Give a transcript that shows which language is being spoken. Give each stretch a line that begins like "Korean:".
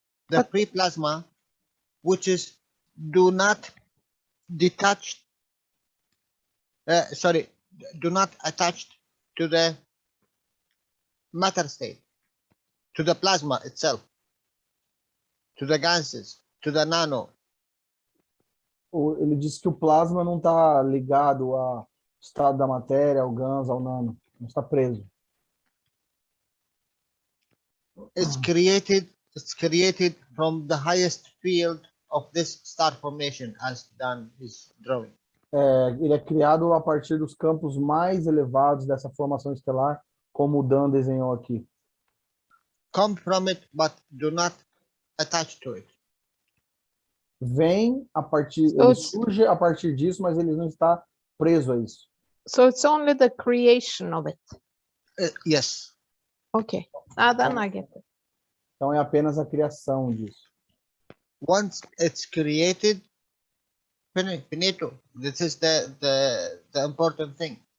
English: The free plasma, which is do not detach, sorry, do not attach to the matter state, to the plasma itself, to the gases, to the nano.
Portuguese: Ele disse que o plasma não está ligado ao estado da matéria, ao GANS, ao nano. Não está preso.
English: It's created from the highest field of this star formation, as Dan is drawing.
Portuguese: Ele é criado a partir dos campos mais elevados dessa formação estelar, como o Dan desenhou aqui.
English: Come from it, but do not attach to it.
Portuguese: Vem a partir,
English: So
Portuguese: ele
English: it's-
Portuguese: surge a partir disso, mas ele não está preso a isso.
English: So it's only the creation of it. Yes. Okay, then I get it.
Portuguese: Então é apenas a criação disso.
English: Once it's created, finito. This is the important thing.